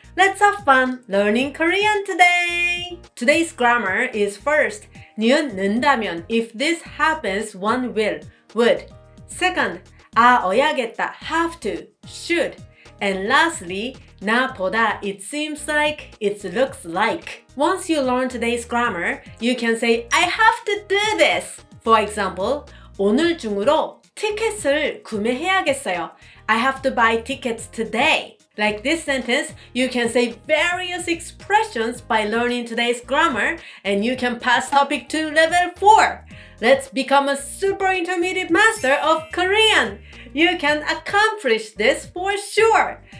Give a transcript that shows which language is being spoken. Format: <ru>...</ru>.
<en>Let's have fun learning Korean today. Today's grammar is first, 니은 는다면 if this happens one will, would. Second, 어야겠다 have to, should. And lastly, 나보다 it seems like, it looks like. Once you learn today's grammar, you can say I have to do this.</en> <ko>For example, 오늘 중으로 티켓을 구매해야겠어요.</ko> <en>I have to buy tickets today. Like this sentence, you can say various expressions by learning today's grammar and you can pass topic to level 4. Let's become a super intermediate master of Korean. You can accomplish this for sure.</en>